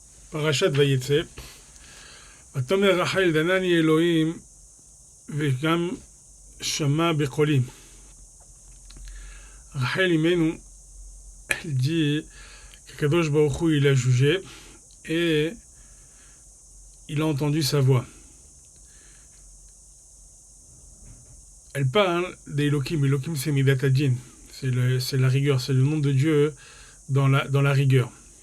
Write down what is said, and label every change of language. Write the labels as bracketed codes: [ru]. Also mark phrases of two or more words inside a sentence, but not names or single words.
[he] פרשת ויצא, ותאמר רחל דנני אלוהים וגם שמע בקולי. [fr] Rachel Imenu, elle dit que [he] קדוש ברוך הוא, [fr] il a jugé et il a entendu sa voix. Elle parle d'Elohim. Elohim, c'est [he] מידת הדין. [fr] C'est la rigueur, c'est le nom de Dieu dans la rigueur.